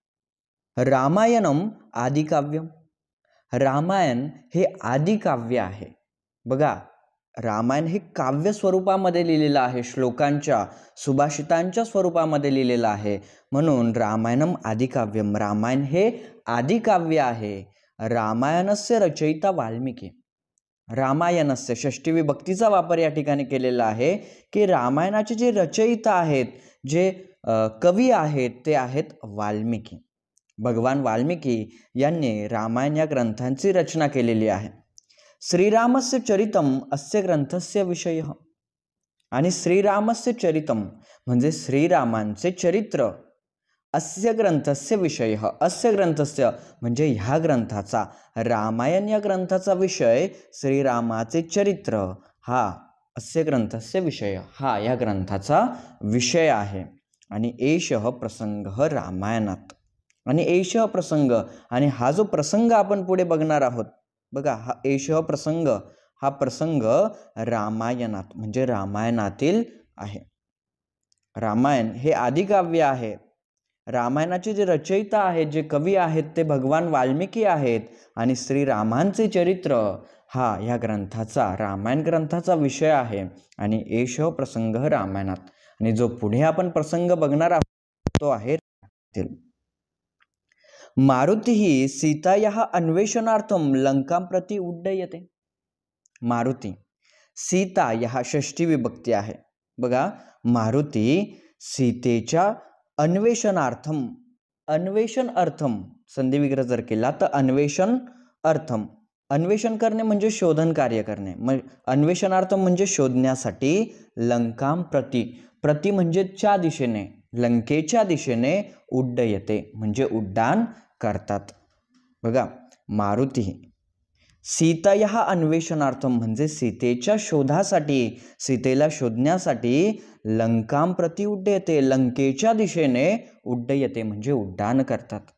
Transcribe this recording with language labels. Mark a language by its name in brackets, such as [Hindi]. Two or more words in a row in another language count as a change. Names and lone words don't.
[Sanskrit] रामायणम आदिकाव्यम। [Marathi] रामायण हे आदिकाव्य आहे। बघा, रामायण हे काव्य स्वरूपामध्ये लिहिलेलं आहे, श्लोकांच्या सुभाषितांच्या स्वरूपामध्ये लिहिलेलं आहे, म्हणून [Sanskrit] रामायणम आदिकाव्यम। [Marathi] रामायण हे आदिकाव्य आहे। [Sanskrit] रामायणस्य रचयिता वाल्मिकी। [Marathi] रामायणस्य षष्ठी विभक्तीचा वापर या ठिकाणी केलेला आहे की रामायणाचे जे रचयिता आहेत, जे कवी आहेत, ते आहेत वाल्मिकी। भगवान वाल्मिकी यांनी रामायण या ग्रंथांची रचना केलेली आहे। [Sanskrit] श्रीरामस्य चरितम अस्य ग्रंथस्य विषयः। [Marathi] आणि [Sanskrit] श्रीरामस्य चरितम [Marathi] म्हणजे श्रीरामांचे चरित्र, [Sanskrit] अस्य ग्रंथस्य विषयः, अस्य ग्रंथस्य [Marathi] म्हणजे ह्या ग्रंथाचा, रामायण या ग्रंथाचा विषय श्रीरामाचे चरित्र, हा [Sanskrit] अस्य ग्रंथस्य विषय, [Marathi] हा या ग्रंथाचा विषय आहे। [Sanskrit] आणि एषः प्रसंगः रामायणात। [Marathi] आणि [Sanskrit] एषः प्रसंग, [Marathi] आणि हा जो प्रसंग आपण पुढे बघणार आहोत, बघा हा [Sanskrit] एषः प्रसंग, [Marathi] हा प्रसंग रामायणात म्हणजे रामायणातील आहे। रामायण हे आदिकाव्य आहे। रामायणाचे जे रचयिता आहेत, जे कवी आहेत, ते भगवान वाल्मिकी आहेत। आणि श्रीरामांचे चरित्र हा या ग्रंथाचा, रामायण ग्रंथाचा विषय आहे। आणि [Sanskrit] एषः प्रसंग [Marathi] रामायणात, आणि जो पुढे आपण प्रसंग बघणार आहोत तो आहे [Sanskrit] मारुती सीतायाः अन्वेषणार्थम लंकां प्रति उड्डयते। [Marathi] मारुती, सीता या षष्ठी विभक्ती आहे। बघा, मारुती सीतेच्या अन्वेषणार्थम, [Sanskrit] अन्वेषण अर्थम [Marathi] संधी विग्रह जर केला तर [Sanskrit] अन्वेषण अर्थम, [Marathi] अन्वेषण करणे म्हणजे शोधन कार्य करणे, मग अन्वेषणार्थम म्हणजे शोधण्यासाठी, [Sanskrit] लंकां प्रति, [Marathi] प्रति म्हणजे च्या दिशेने, लंकेच्या दिशेने, उड्डयते म्हणजे उड्डाण करतात। बघा, [Sanskrit] मारुती सीतायाः अन्वेषणार्थम [Marathi] म्हणजे सीतेच्या शोधासाठी, सीतेला शोधण्यासाठी, [Sanskrit] लंकां प्रति उड्डयते [Marathi] लंकेच्या दिशेने, उड्डयते म्हणजे उड्डाण करतात।